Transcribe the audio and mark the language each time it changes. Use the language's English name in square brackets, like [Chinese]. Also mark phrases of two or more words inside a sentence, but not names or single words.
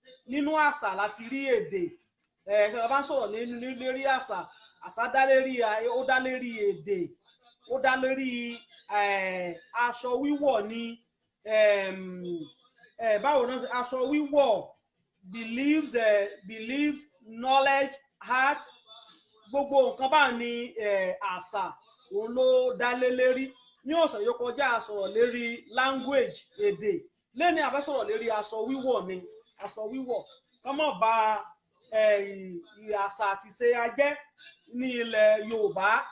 [Yoruba] Nínú àṣà láti rí èdè. Ẹ, ṣé a bá ń sọ̀rọ̀ lé-, lé-, lérí àṣà, àṣà dá lérí, ó dá lérí èdè. Ó dá lérí, ẹ, aṣọ wíwọ̀ ni, ẹm, ẹ, báwo náà ṣe, aṣọ wíwọ̀, beliefs, ẹ, [English] beliefs, knowledge, art, [Yoruba] gbogbo nǹkan bá ní, ẹ, àṣà, òun ló dá lé lérí. Ní ọ̀sẹ̀ yóò kọjá, a sọ̀rọ̀ lérí language, èdè. Léni a fẹ́ sọ̀rọ̀ lérí aṣọ wíwọ̀ ni, aṣọ wíwọ̀. Ká má ba, ẹ, ì-, ì-, àṣà àti ìṣe a jẹ́ ní ilẹ̀ Yorùbá.